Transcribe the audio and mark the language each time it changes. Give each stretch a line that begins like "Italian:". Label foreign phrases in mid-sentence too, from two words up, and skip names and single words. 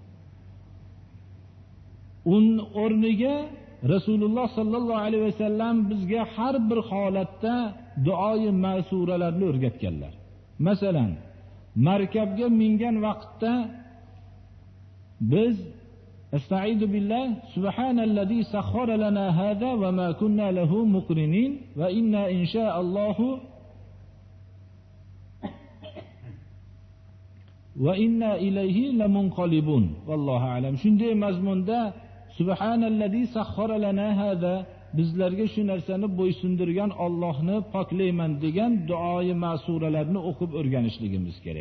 Uzbek: O'rniga Rasululloh
Arabic: صلى الله عليه وسلم
Uzbek: bizga har bir holatda duoyi ma'suralarni o'rgatganlar. Masalan, markabga mingan vaqtda biz
Arabic: أستعيذ بالله سبحان الذي سخر لنا هذا وما كنا له مقرنين وإنا إن شاء الله وإنا إليه لمنقلبون. والله أعلم.
Uzbek: Shunday mazmunda
Arabic: سبحان الذي سخر لنا هذا,
Uzbek: bizlarga shu narsani bo'ysundirgan Allohni poklayman degan duoyi ma'suralarni o'qib o'rganishligimiz kerak.